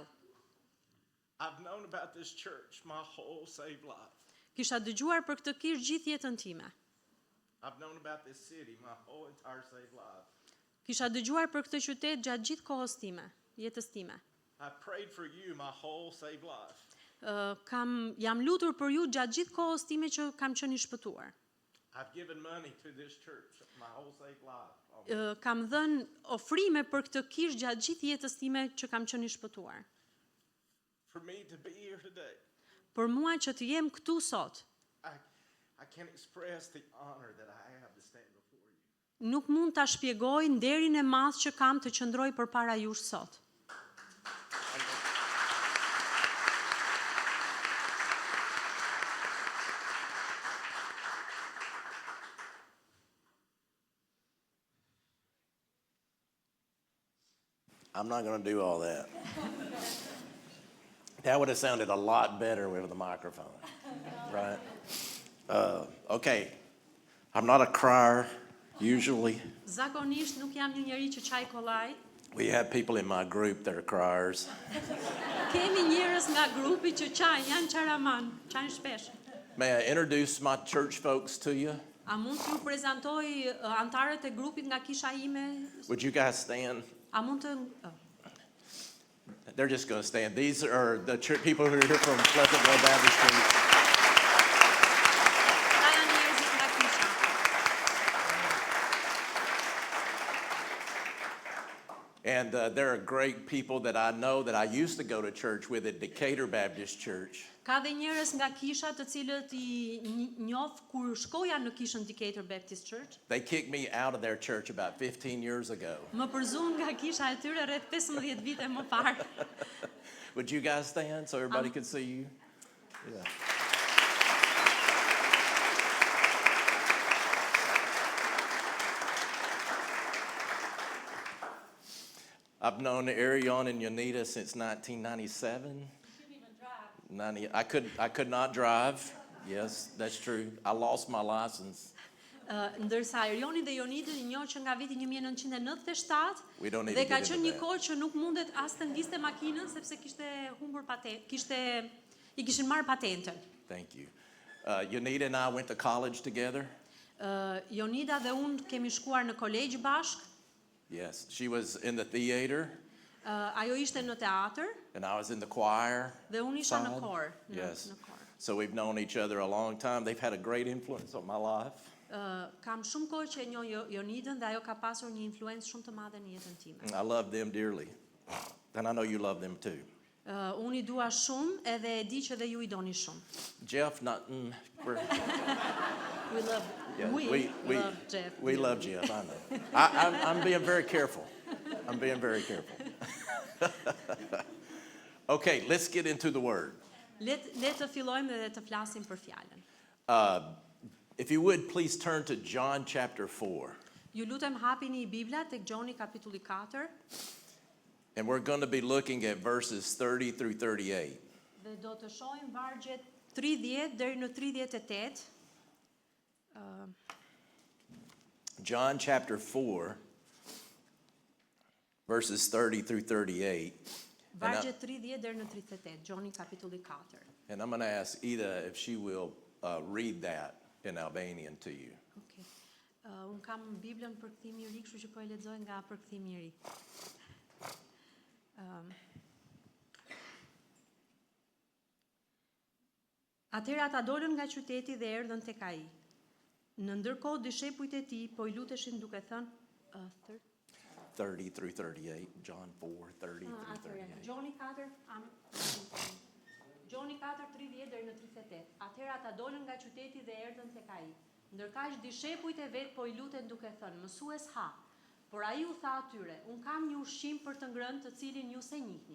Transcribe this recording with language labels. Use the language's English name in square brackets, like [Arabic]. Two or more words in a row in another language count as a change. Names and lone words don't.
[English] I've known about this church my whole saved life. [Albanian] Kisha dëgjuar për këtë kishë gjithë jetën time. [English] I've known about this city my whole entire saved life. [Albanian] Kisha dëgjuar për këtë qytet gjatë gjithë kohës time, jetës time. [English] I prayed for you my whole saved life. [Albanian] Jam lutur për ju gjatë gjithë kohës time që kam qenë I shpëtuar. [English] I've given money to this church my whole saved life. [Albanian] Kam dhënë ofrime për këtë kishë gjatë gjithë jetës time që kam qenë I shpëtuar. [English] For me to be here today, [Albanian] Për mua që të jem këtu sot, [English] I can't express the honor that I have to stand before you. [Albanian] nuk mund ta shpjegoj nderin e madh që kam të qëndroj përpara jush sot. [English] I'm not going to do all that. That would have sounded a lot better with the microphone, right? Okay, I'm not a crier usually. [Albanian] Zakonisht nuk jam një njeri që çaj kollaj. [English] We have people in my group that are criers. [Albanian] Kemi njerëz nga grupi që çajnë, janë çaraman, çajnë shpesh. [English] May I introduce my church folks to you? [Albanian] A mund t'ju prezantoj antarët e grupit nga kisha ime? [English] Would you guys stand? [Albanian] A mund të [English] They're just going to stand. These are the people who are here from Pleasant Grove Baptist Church. [Albanian] Këta janë njerëzit nga kisha. [English] And there are great people that I know that I used to go to church with at Decatur Baptist Church. [Albanian] Ka dhe njerëz nga kisha të cilët I njoh kur shkoja në kishën Decatur Baptist Church. [English] They kicked me out of their church about 15 years ago. [Albanian] Më përzun nga kisha e tyre rreth 15 vite më parë. [English] Would you guys stand so everybody could see you? Yeah. I've known Arion and Yonita since 1997. I could not drive. Yes, that's true. I lost my license. [Albanian] Ndërsa Erioni dhe Jonidi i njohur që nga viti 1997 [English] We don't need [Albanian] dhe [English] to [Albanian] ka [English] get into [Albanian] qenë një [English] that. [Albanian] kohë që nuk mundet as të ngiste makinën sepse kishte humbur i kishin marrë patentën. [English] Thank you. Yonita and I went to college together. [Albanian] Jonida dhe unë kemi shkuar në kolegj bashk. [English] Yes, she was in the theater, [Albanian] Ajo ishte në teatr [English] and I was in the choir. [Albanian] dhe unë isha në [English] side. [Albanian] kor. [English] Yes. [Albanian] Në kor. [English] So we've known each other a long time. They've had a great influence on my life. [Albanian] Kam shumë kohë që e njoh Jonidën dhe ajo ka pasur një influencë shumë të madhe në jetën time. [English] I love them dearly. And I know you love them too. [Albanian] Unë I dua shumë edhe e di që dhe ju I doni shumë. [English] Jeff, we're, We love, yeah, we love Jeff. We love Jeff, I know. I'm being very careful. I'm being very careful. Okay, let's get into the word. [Albanian] Le të fillojmë dhe të flasim për fjalën. [English] If you would, please turn to John chapter 4. [Albanian] Ju lutem hapini Bibla tek Gjoni kapitulli 4 [English] And we're going to be looking at verses 30 through 38. [Albanian] dhe do të shohim vargjet 30 deri në 38. [English] John chapter 4, verses 30 through 38. [Albanian] Vargjet 30 deri në 38. Gjoni kapitulli 4. [English] And I'm going to ask Ida if she will read that in Albanian to you. Okay. [Albanian] Un kam Biblën përkthim i ri, kështu që po e lexoj nga përkthimi I ri. Atëherë ata dolën nga qyteti dhe erdhën tek ai. Në ndërkohë dishepujt e tij po I luteshin duke thënë [English] 30 through 38, John 4, 30 through 38. [Albanian] Gjoni 4, Gjoni 4, 30 deri në 38. Atëherë ata dolën nga qyteti dhe erdhën tek ai. Ndërkaq dishepujt e vet po I luten duke thënë: "Mësues ha." Por ai u tha atyre: "Un kam një ushqim për të ngrënë të cilin ju se njihni."